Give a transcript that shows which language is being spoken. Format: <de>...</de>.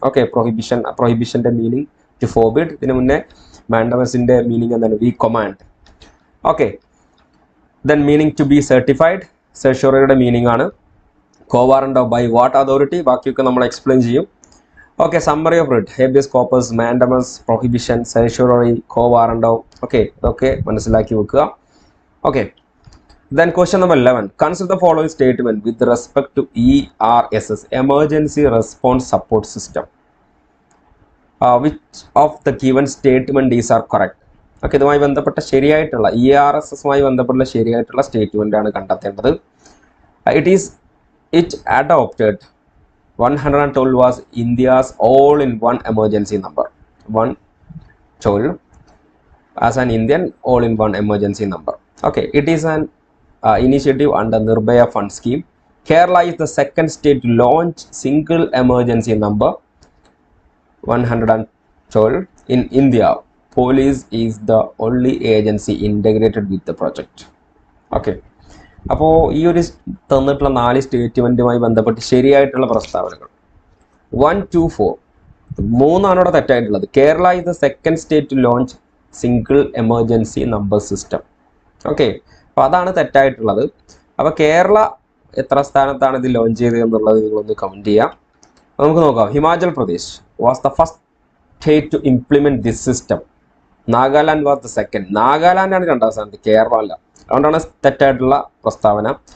<ml>Okay, പ്രൊഹിബിഷൻ്റെ meaning</ml> <en>To forbid.</en> <ml>ഇതിന് മുന്നേ മാൻഡമസിൻ്റെ meaning എന്താണ്,</ml> <en>We command.</en> <ml>Okay,</ml> <en>then meaning to be certified,</en> <ml>സെഷോറിയുടെ meaning ആണ്. Quo warranto,</ml> <en>by what authority,</en> <ml>ബാക്കിയൊക്കെ നമ്മൾ എക്സ്പ്ലെയിൻ ചെയ്യും. Okay, summary of writ, habeas corpus, mandamus, prohibition, സെഷോറി, quo warranto. Okay, ഇതൊക്കെ മനസ്സിലാക്കി വെക്കുക.</ml> <en>Okay, then question number 11, consider the following statement with respect to ERSS, emergency response support system. Which of the given statement is are correct?</en> <ml>Okay, ഇതുമായി ബന്ധപ്പെട്ട ശരിയായിട്ടുള്ള ERSSമായി ബന്ധപ്പെട്ട ശരിയായിട്ടുള്ള statement ആണ് കണ്ടെത്തേണ്ടത്.</ml> <en>It adopted 112 was India's all-in-one emergency number. 112 as an Indian all-in-one emergency number. Okay, it is an initiative under Nirbhaya Fund Scheme. Kerala is the second state to launch single emergency number 112. In India, police is the only agency integrated with the project.</en> <ml>Okay, അപ്പോൾ ഈ ഒരു തന്നിട്ടുള്ള 4 സ്റ്റേറ്റ്മെൻറ്റുമായി ബന്ധപ്പെട്ട് ശരിയായിട്ടുള്ള പ്രസ്താവനകൾ 1, 2, 4 3 ഇവിടെ തെറ്റായിട്ടുള്ളത്.</ml> <en>Kerala is the second state to launch single emergency number system.</en> <ml>Okay, അപ്പോൾ അതാണ് തെറ്റായിട്ടുള്ളത്. അപ്പോൾ കേരള എത്ര സ്ഥാനത്താണ് ഇത് ലോഞ്ച് ചെയ്തത് എന്നുള്ളത് നിങ്ങളൊന്ന് കമൻറ്റ് ചെയ്യാം. നമുക്ക് നോക്കാം.</ml> <en>Himachal Pradesh was the first state to implement this system. Nagaland was the second.</en> <ml>നാഗാലാൻഡാണ് 2ാം സ്ഥാനത്ത്, കേരള അല്ല. അതുകൊണ്ടാണ് തെറ്റായിട്ടുള്ള പ്രസ്താവന.</ml>